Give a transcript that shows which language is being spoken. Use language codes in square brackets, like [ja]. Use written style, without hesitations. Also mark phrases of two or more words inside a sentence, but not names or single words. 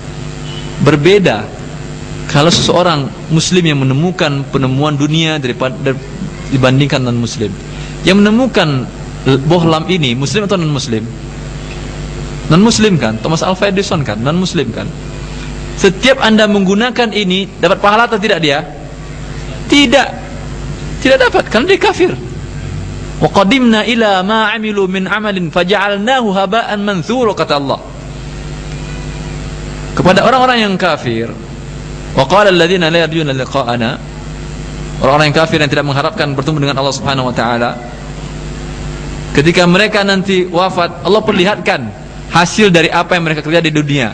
[id] Berbeda kalau seseorang muslim yang menemukan penemuan dunia dibandingkan non muslim. Yang menemukan bohlam ini muslim atau non muslim? Non muslim kan? Thomas Alva Edison kan? Non muslim kan? Setiap Anda menggunakan ini dapat pahala atau tidak dia? Tidak. Tidak dapat, karena dia kafir. [ar] وقدمنا إلى ما عملوا من عمل فجعلناه هباء منثورا, [id] kata Allah. Kepada orang-orang yang kafir, [ar] وقال الذين لا يرجون لقاءنا, [id] orang-orang yang kafir yang tidak mengharapkan bertemu dengan Allah [ar] سبحانه وتعالى, [id] ketika mereka nanti wafat, Allah perlihatkan hasil dari apa yang mereka kerja di dunia.